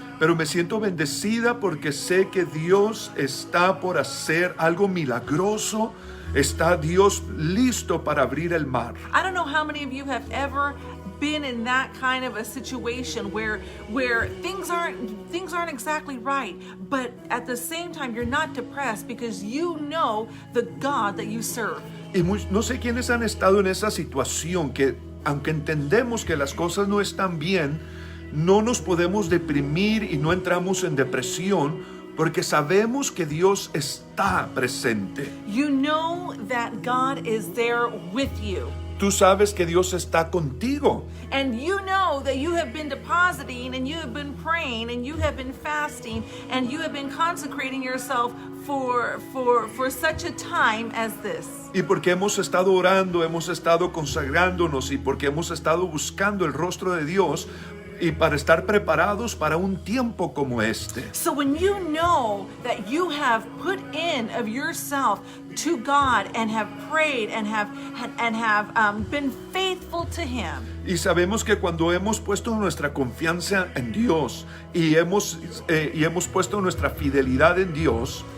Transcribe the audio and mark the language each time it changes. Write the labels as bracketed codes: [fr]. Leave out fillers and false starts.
[es] Pero me siento bendecida porque sé que Dios está por hacer algo milagroso. Está Dios listo para abrir el mar. [en] I don't know how many of you have ever been in that kind of a situation where things aren't exactly right, but at the same time you're not depressed because you know the God that you serve. [es] Y no sé quiénes han estado en esa situación que, aunque entendemos que las cosas no están bien, no nos podemos deprimir y no entramos en depresión porque sabemos que Dios está presente. [en] You know that God is there with you. [es] Tú sabes que Dios está contigo. [en] And you know that you have been depositing and you have been praying and you have been fasting and you have been consecrating yourself for such a time as this. [es] Y porque hemos estado orando, hemos estado consagrándonos y porque hemos estado buscando el rostro de Dios y para estar preparados para un tiempo como este. [en] So when you know that you have put in of yourself to God and have prayed and have been faithful to Him. [es] Y sabemos que cuando hemos puesto nuestra confianza en Dios y hemos puesto nuestra fidelidad en Dios,